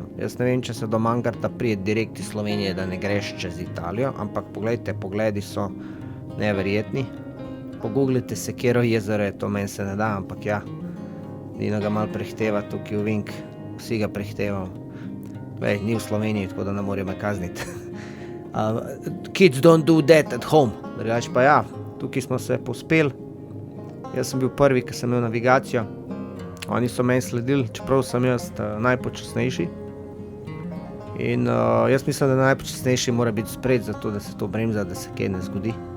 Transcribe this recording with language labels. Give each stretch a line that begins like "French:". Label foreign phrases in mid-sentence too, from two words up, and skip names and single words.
Slovenian: Jaz ne vem, če se do Mangarta prije direkt iz Slovenije, da ne greš čez Italijo, ampak poglejte, pogledi so neverjetni. Pogooglite se, kjero jezero je, to meni se ne da, ampak ja, Dino ga malo prehteva tukaj v Vink, vsi ga prehtevajo. Glej, ni v Sloveniji, tako da ne morajo me kazniti.
English: Kids don't do that at home.
Slovenian: Drugač pa ja, tukaj smo se povzpeli. Jaz sem bil prvi, ki sem imel navigacijo. Oni so meni sledili, čeprav sem jaz najpočasnejši. In jaz mislim, da najpočasnejši mora biti spred, zato da se to bremza, da se kaj ne zgodi.